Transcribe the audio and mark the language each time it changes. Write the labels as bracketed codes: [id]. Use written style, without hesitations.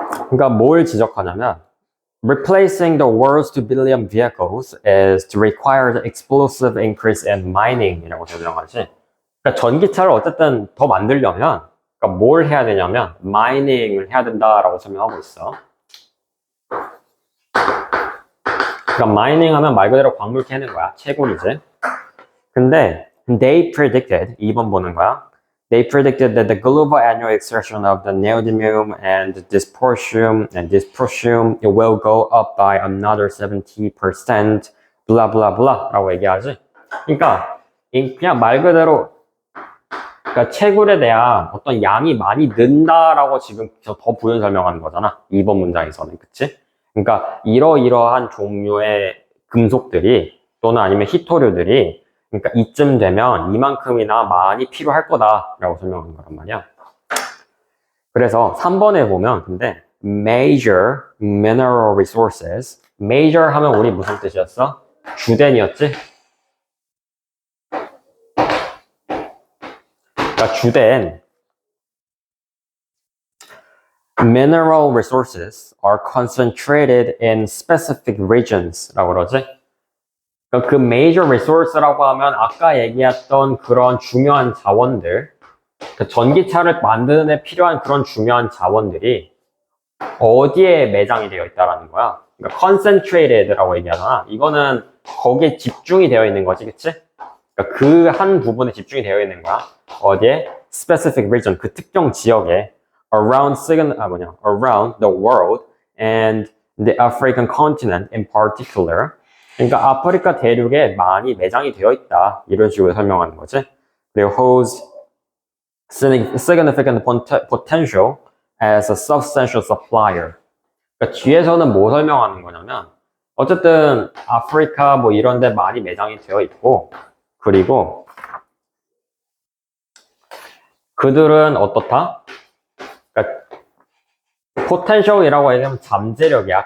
[ko] 그러니까 뭘 지적하냐면 [en] replacing the world's 2 billion vehicles is to require the explosive increase in mining [ko] 이라고 설명하지. 그러니까 전기차를 어쨌든 더 만들려면 그러니까 뭘 해야 되냐면 마이닝을 해야 된다라고 설명하고 있어. 그러니까 마이닝 하면 말 그대로 광물 캐는 거야. 채굴이지. 근데 [en] they predicted [ko] 2번 보는 거야. [en] They predicted that the global annual extraction of the neodymium and dysprosium it will go up by another 70% blah blah blah [ko] 라고 얘기하지. 그러니까 그냥 말 그대로 그러니까 채굴에 대한 어떤 양이 많이 는다라고 지금 더 부연 설명하는 거잖아. 2번 문장에서는. 그치? 그러니까 이러이러한 종류의 금속들이 또는 아니면 희토류들이 그러니까 이쯤 되면 이만큼이나 많이 필요할 거다라고 설명하는 거란 말이야. 그래서 3번에 보면 근데 [en] major mineral resources [ko] major 하면 우리 무슨 뜻이었어? 주된이었지? 그러니까 주된 [en] mineral resources are concentrated in specific regions [ko] 라고 그러지? 그 major resource라고 하면 아까 얘기했던 그런 중요한 자원들 그 전기차를 만드는 데 필요한 그런 중요한 자원들이 어디에 매장이 되어 있다라는 거야. 그러니까 concentrated라고 얘기하잖아. 이거는 거기에 집중이 되어 있는 거지, 그치? 그러니까 그 한 부분에 집중이 되어 있는 거야. 어디에? [en] specific region, [ko] 그 특정 지역에 [en] around the world and the African continent in particular. [ko] 그러니까 아프리카 대륙에 많이 매장이 되어 있다. 이런 식으로 설명하는 거지. [en] 그리고 holds significant potential as a substantial supplier. [ko] 그러니까 뒤에서는 뭐 설명하는 거냐면 어쨌든 아프리카 뭐 이런 데 많이 매장이 되어 있고 그리고 그들은 어떻다? 그러니까 potential이라고 얘기하면 잠재력이야.